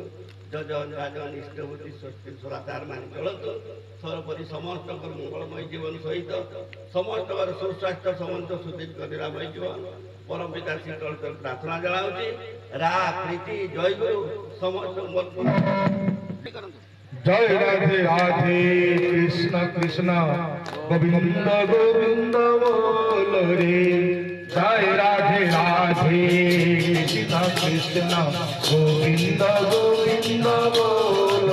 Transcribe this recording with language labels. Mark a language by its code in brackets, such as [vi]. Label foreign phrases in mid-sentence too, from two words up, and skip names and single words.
[or] ଯଜନ ରାଜନ ଇଷ୍ଟବୃତ୍ତି ସ୍ୱସ୍ତି ସଦାଚାର ମାନି ଚଳନ୍ତୁ। ସର୍ବୋପରି ସମସ୍ତଙ୍କର ମଙ୍ଗଳମୟ ଜୀବନ ସହିତ ସମସ୍ତଙ୍କର ସୁସ୍ୱାସ୍ଥ୍ୟ ସମସ୍ତ ସୁଦୀର୍ଘ ନିରାମୟ ଜୀବନ ପରମ ପିତା ଶ୍ରୀଚଳିତ ପ୍ରାର୍ଥନା ଜଣାଉଛି। ରା ପ୍ରୀତି ଜୟ ଗୁରୁ ସମସ୍ତଙ୍କୁ [bn] জয় রাধে রাধে কৃষ্ণ কৃষ্ণ গোবিন্দ গোবিন্দ বল রে। জয় রাধে রাধে কৃষ্ণ কৃষ্ণ গোবিন্দ গোবিন্দ বল।